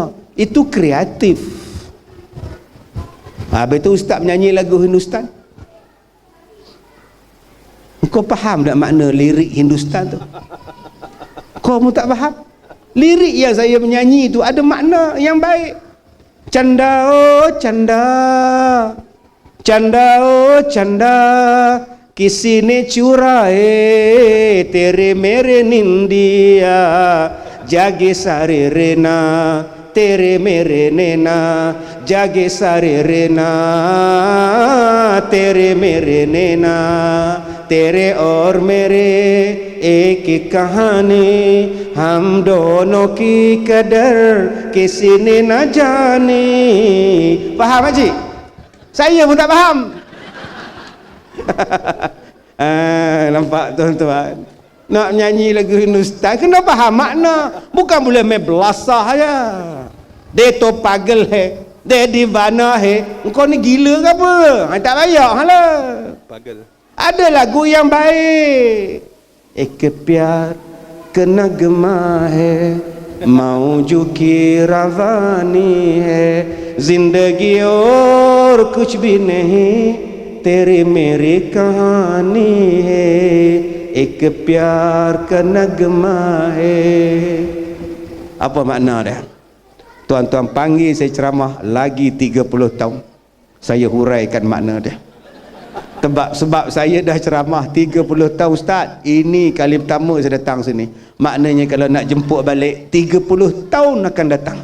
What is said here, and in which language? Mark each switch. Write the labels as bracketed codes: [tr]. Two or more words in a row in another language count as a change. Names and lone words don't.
[ms] Itu kreatif. Habis tu ustaz menyanyi lagu Hindustan. Kau faham tak makna lirik Hindustan tu? Kau pun tak faham? Lirik yang saya menyanyi tu ada makna yang baik. [hi] चंदा ओ चंदा, चंदा ओ चंदा, किसी ने चुराए तेरे मेरे निंदिया, जागे सारे रेना तेरे मेरे नैना, जागे सारे रेना तेरे मेरे नैना, तेरे और मेरे एक कहानी, हम दोनों की कदर किसी ने न जानी. [ms] Faham Haji? Saya pun tak faham. Nampak tuan-tuan, nak nyanyi lagu Hindustan kena faham makna, bukan boleh main belasah aja. Dia tu [hi] पागल है, [ms] dia [hi] दीवाना है. [ms] Engkau ni gila ke apa? Tak payah lah. Pagal. Ada lagu yang baik. [hi] एक प्यार का नग़मा है, मौजों की रवानी है, ज़िंदगी और कुछ भी नहीं, तेरे मेरी कहानी है, एक प्यार का नगमा है. [ms] Apa makna dia? Tuan-tuan panggil saya ceramah lagi 30 tahun, saya huraikan makna dia. Sebab saya dah ceramah 30 tahun Ustaz. Ini kali pertama saya datang sini. Maknanya kalau nak jemput balik 30 tahun akan datang.